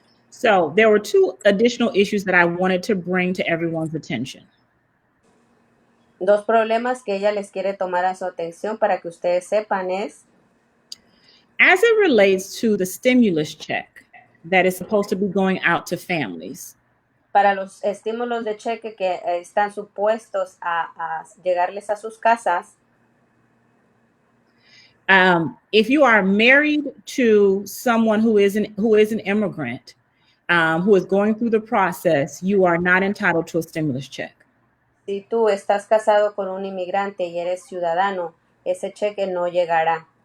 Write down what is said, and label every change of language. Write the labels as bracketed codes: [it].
[en] So there were two additional issues that I wanted to bring to everyone's attention. [es] Dos problemas que ella les quiere tomar a su atención para que ustedes sepan es, [en] as it relates to the stimulus check that is supposed to be going out to families. [es] Para los estímulos de cheque que están supuestos a llegarles a sus casas. [en] If you are married to someone who is an immigrant, who is going through the process, you are not entitled to a stimulus check. [es] Si tú estás casado con un inmigrante y eres ciudadano, ese cheque no llegará.